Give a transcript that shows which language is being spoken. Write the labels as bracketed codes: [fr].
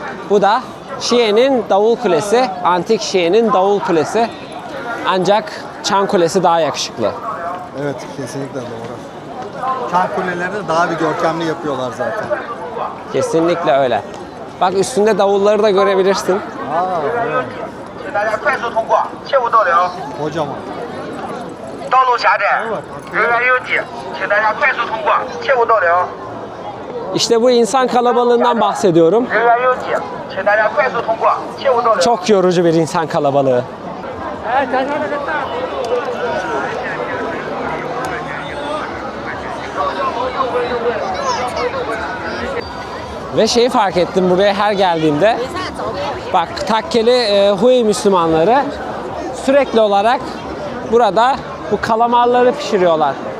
[tr] Bu da Şien'in Davul Kulesi. Antik Şien'in Davul Kulesi. Ancak Çan Kulesi daha yakışıklı. Evet kesinlikle doğru. Çan kulelerini daha bir görkemli yapıyorlar zaten. Kesinlikle öyle. Bak üstünde davulları da görebilirsin. Evet. [zh] 请大家快速通过，切勿逗留。 [tr] Kocaman. [zh] 道路狭窄，人员拥挤，请大家快速通过，切勿逗留。 [tr] İşte bu insan kalabalığından bahsediyorum. [zh] 人员拥挤，请大家快速通过，切勿逗留。 [tr] Çok yorucu bir insan kalabalığı. Ve şeyi fark ettim buraya her geldiğimde. Bak takkeli Hui Müslümanları sürekli olarak burada bu kalamarları pişiriyorlar.